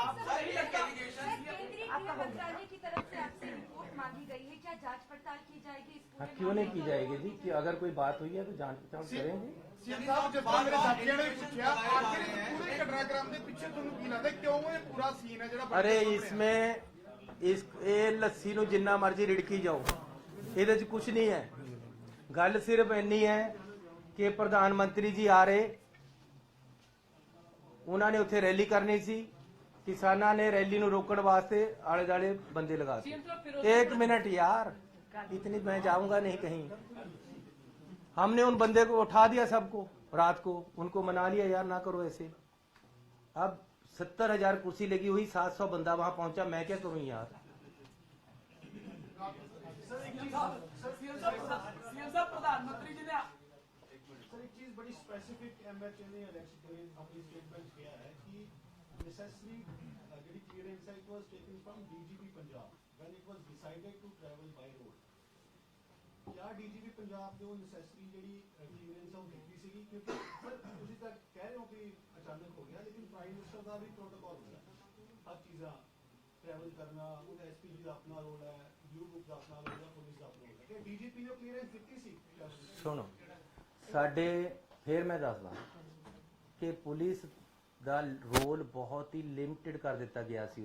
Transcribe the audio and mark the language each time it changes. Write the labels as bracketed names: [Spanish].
[Hindi] मंत्रालय की तरफ से आपसे रिपोर्ट मांगी गई है, क्या जांच पड़ताल की जाएगी इस पूरे क्यों नहीं की जाएगी जी? कि अगर कोई बात हुई है तो जांच पड़ताल करेंगे। सीएम साहब जिस तरह मेरे साथियों ने पूछा आखिर पूरे घटनाक्रम के पीछे [Punjabi] ਤੁਹਾਨੂੰ ਕੀ ਲੱਗਦਾ ਕਿਉਂ ਇਹ ਪੂਰਾ ਸੀਨ ਹੈ ਜਿਹੜਾ [Hindi] अरे इसमें इस ये लस्सी [Punjabi] ਨੂੰ ਜਿੰਨਾ ਮਰਜ਼ੀ ਰਿੜਕੀ ਜਾਓ, ਇਹਦੇ 'ਚ ਕੁਝ ਨਹੀਂ ਹੈ। ਗੱਲ ਸਿਰਫ ਇੰਨੀ ਹੈ ਕਿ ਪ੍ਰਧਾਨ ਮੰਤਰੀ ਜੀ ਆ ਰਹੇ, ਉਹਨਾਂ ਨੇ ਉੱਥੇ ਰੈਲੀ ਕਰਨੀ ਸੀ, किसाना ने रैली नु रोकने वास्ते आले दाले बंदे लगा दिए। [Hindi] एक मिनट यार, इतनी मैं जाऊंगा नहीं कहीं। हमने उन बंदे को उठा दिया, सबको रात को उनको मना लिया, यार ना करो ऐसे। अब 70,000 कुर्सी लगी हुई, 700 बंदा वहां पहुंचा, मैं क्या करूं यार? प्रधानमंत्री जी ने सर एक चीज बड़ी स्पेसिफिक एमएचए ने अपनी स्टेटमेंट किया है कि [English] necessary clearance it was taken from DGP Punjab when it was decided to travel by road. [Hindi] क्या DGP पंजाब ने वो [Punjabi] necessary ਜਿਹੜੀ clearance ਉਹ ਦਿੱਤੀ ਸੀਗੀ? ਕਿਉਂਕਿ ਸਰ ਤੁਸੀਂ ਤਾਂ ਕਹਿ ਰਹੇ ਹੋ ਕਿ ਅਚਾਨਕ ਹੋ ਗਿਆ, ਲੇਕਿਨ ਪ੍ਰਾਈਮ ਮਿਨਿਸਟਰ ਦਾ ਵੀ ਪ੍ਰੋਟੋਕਾਲ ਹੁੰਦਾ ਹੈ, ਹਰ ਚੀਜ਼ਾਂ ट्रैवल करना, ਉਹਦਾ ਐਸਪੀਜੀ ਦਾ ਆਪਣਾ ਰੋਲ ਹੈ, ਬਲੂ ਬੁੱਕ ਦਾ ਆਪਣਾ ਰੋਲ ਹੈ, ਪੁਲਿਸ ਦਾ ਆਪਣਾ ਰੋਲ ਹੈ। ਕਿ DGP ਨੇ ਕਲੀਅਰੈਂਸ ਦਿੱਤੀ ਸੀ? ਸੁਣੋ, ਸਾਡੇ ਫਿਰ ਮੈਂ ਦੱਸਦਾ ਕਿ ਪੁਲਿਸ ਦਾ ਰੋਲ ਬਹੁਤ ਹੀ ਲਿਮਟਿਡ ਕਰ ਦਿੱਤਾ ਗਿਆ ਸੀ।